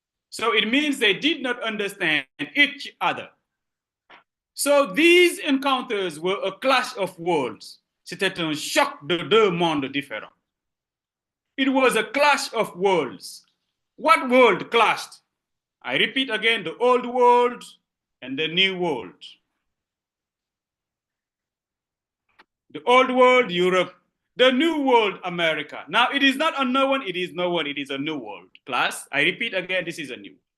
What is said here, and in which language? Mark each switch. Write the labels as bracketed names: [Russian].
[English] So it means they did not understand each other. So these encounters were a clash of worlds. [French] C'était un choc de deux mondes différents. [English] It was a clash of worlds. What world clashed? I repeat again, the old world and the new world. The old world, Europe, the new world, America. Now it is not unknown, it is known, it is a new world. Class, I repeat again, this is a new.